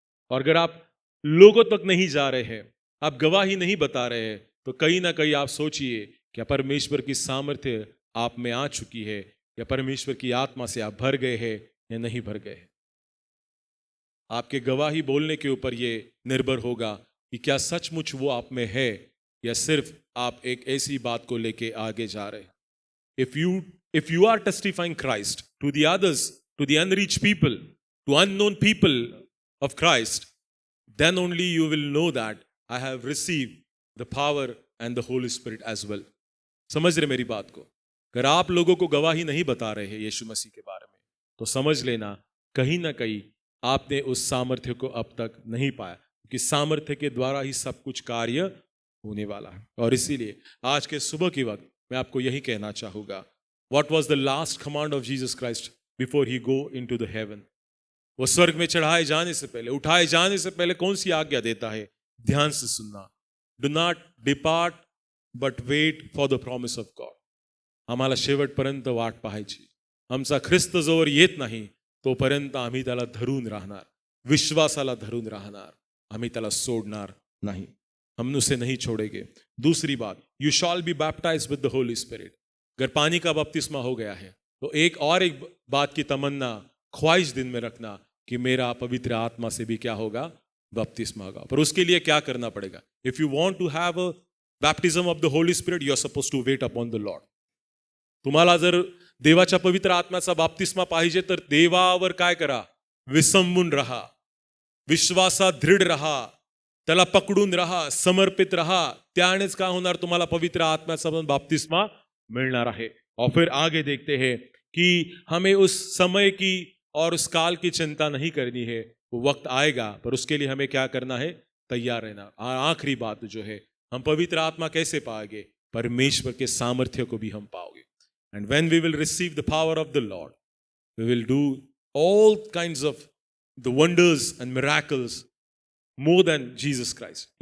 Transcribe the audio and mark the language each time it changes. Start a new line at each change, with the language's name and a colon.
Hindi: और अगर आप लोगों तक नहीं जा रहे हैं, आप गवाही नहीं बता रहे हैं, तो कहीं ना कहीं आप सोचिए, क्या परमेश्वर की सामर्थ्य आप में आ चुकी है, या परमेश्वर की आत्मा से आप भर गए हैं या नहीं भर गए हैं। आपके गवाही बोलने के ऊपर ये निर्भर होगा कि क्या सचमुच वो आप में है, या सिर्फ आप एक ऐसी बात को लेके आगे जा रहे हैं।
English: If you are testifying Christ to the others, to the unreached people, to unknown people of Christ, then only you will know that I have received the power and the Holy Spirit as well.
Hindi: समझ रहे मेरी बात को? अगर आप लोगों को गवाही नहीं बता रहे हैं यीशु मसीह के बारे में, तो समझ लेना कहीं ना कहीं आपने उस सामर्थ्य को अब तक नहीं पाया, क्योंकि सामर्थ्य के द्वारा ही सब कुछ कार्य होने वाला है। और इसीलिए आज के सुबह के वक्त मैं आपको यही कहना चाहूँगा,
English: What was the last command of Jesus Christ before he go into the heaven?
Hindi: वो स्वर्ग में चढ़ाए जाने से पहले, उठाए जाने से पहले कौन सी आज्ञा देता है? ध्यान से सुनना,
English: Do not depart but wait for the promise of God.
Marathi: आम्हाला शेवटपर्यंत वाट पाहायची, आमचा ख्रिस्त जोवर येत नाही तोपर्यंत आम्ही त्याला धरून राहणार, विश्वासाला धरून राहणार, आम्ही त्याला सोडणार नाही,
Hindi: हम उसे नहीं छोड़ेंगे। दूसरी बात,
English: You shall be baptized with the Holy Spirit.
Hindi: अगर पानी का बपतिस्मा हो गया है तो एक बात की तमन्ना, ख्वाहिश दिन में रखना कि मेरा पवित्र आत्मा से भी क्या होगा, बपतिस्मा होगा। पर उसके लिए क्या करना पड़ेगा?
English: If you want to have a baptism of the Holy Spirit, you are suppose to wait upon the Lord.
Marathi: तुम्हाला जर देवाच्या पवित्र आत्म्याचा बाप्तिस्मा पाहिजे तर देवावर काय करा, विसंबून राहा, विश्वासात दृढ राहा, त्याला पकडून राहा, समर्पित राहा, त्यानेच काय होणार, तुम्हाला पवित्र आत्म्याचा बाप्तिस्मा मिलना रहे।
Hindi: और फिर आगे देखते हैं कि हमें उस समय की और उस काल की चिंता नहीं करनी है, वो वक्त आएगा, पर उसके लिए हमें क्या करना है, तैयार रहना। और आखिरी बात जो है, हम पवित्र आत्मा कैसे पाएंगे? परमेश्वर के सामर्थ्य को भी हम पाओगे।
English: And when we will receive the power of the Lord, we will do all kinds of the wonders and miracles more than Jesus Christ.